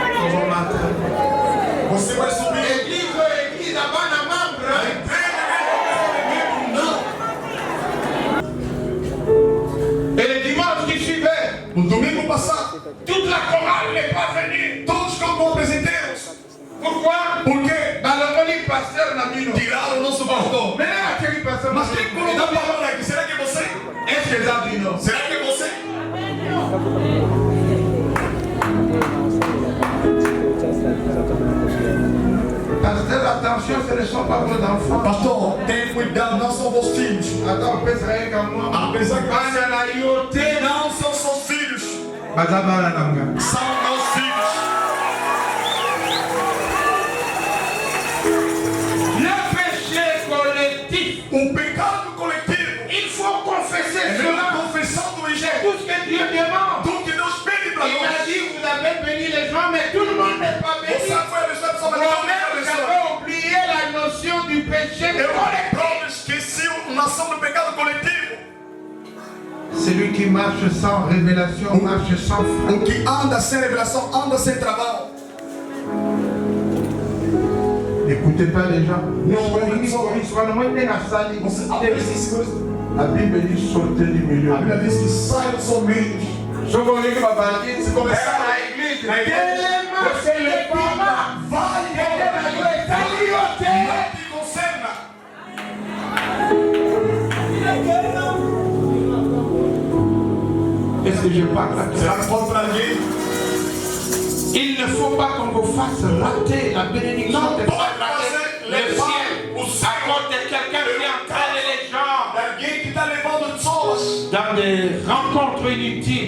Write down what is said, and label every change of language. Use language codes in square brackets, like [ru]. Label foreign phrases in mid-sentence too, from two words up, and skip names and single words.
[fr] Et le dimanche qui suivait, toute la chorale n'est pas venue. Pourquoi? [ln] Porque balangoli pasteur na bino. [pt] Tiraram o nosso pastor. Mas é aquele pastor. Mas quem colocou a palavra aqui? Será que é você? É Cesarino. Será que é você? [fr] Pasteur, attention, ce ne sont pas vos enfants. [pt] Pastor, tenha cuidado, não são vos filhos. Então, pensa aí que apesar que não são seus filhos. Mas agora não. São meus filhos. O pecado coletivo. [fr] Il faut confesser cela. [pt] Confessão do Evangelho. [fr] Tout ce que Dieu demande. [pt] Tudo que Deus pede para nós. [fr] Il a dit vous avez béni les gens, mais tout le monde n'est pas béni. Vous avez oublié la notion du péché collectif. [pt] Esqueci a noção do pecado coletivo. [fr] Celui qui marche sans révélation marche sans foi. [pt] O que anda sem revelação anda sem trabalho. [fr] N'écoutez pas les gens. La Bible dit sortez du milieu. [pt] A Bíblia diz que saiam dos seus meios. Se começar na igreja, você levanta, vai te conserva. [fr] Est-ce que je parle à quelqu'un? Il ne faut pas qu'on vous fasse rater la bénédiction de le ciel à cause de quelqu'un qui entraîne les gens dans des rencontres inutiles.